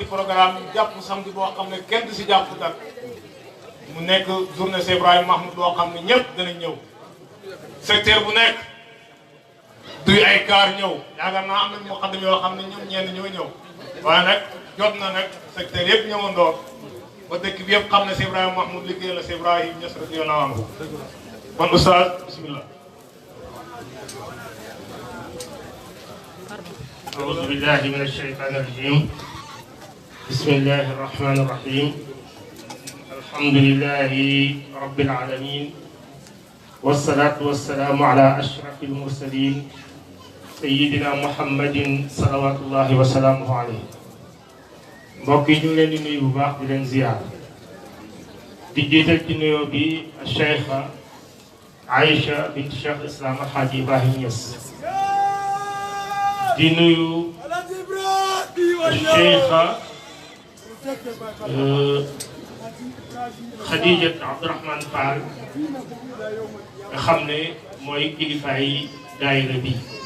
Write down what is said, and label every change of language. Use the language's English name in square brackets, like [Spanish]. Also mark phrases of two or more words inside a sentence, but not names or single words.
[Wolof] programme ñu jàpp samedi boo xam ne kenn du si jàpp dak mu nekk journée Cheikh Ibrahima Mahmoud boo xam ne ñëpp danañ ñëw secteur bu nekk duy ay kaar ñëw yaakaar naa am na ñoo xam ne yoo xam ne ñoom ñenn ñoo ñëw waaye nag jot na nag secteur yëpp ñëwandoor ba dëkk bi yëpp xam ne Cheikh Ibrahima Mahmoud liggéey la Cheikh Ibrahima Niass [Arabic] رضي الله عنه [Wolof] kon oustaz bismillah [Arabic] أعوذ بالله من الشيطان الرجيم بسم الله الرحمن الرحيم الحمد لله رب العالمين والصلاة والسلام على أشرف المرسلين سيدنا محمد صلوات الله وسلامه عليه [Wolof] mbokk yi ñu leen di nuyu bu baax di leen ziyaar di jiital ci nuyoo bi Cheikha Aïcha bint Cheikh Islam Alhaji Ibrahim Niass di nuyu Cheikha Khadijat Abdourahmane Fall nga xam ne mooy kilifaay daayira bi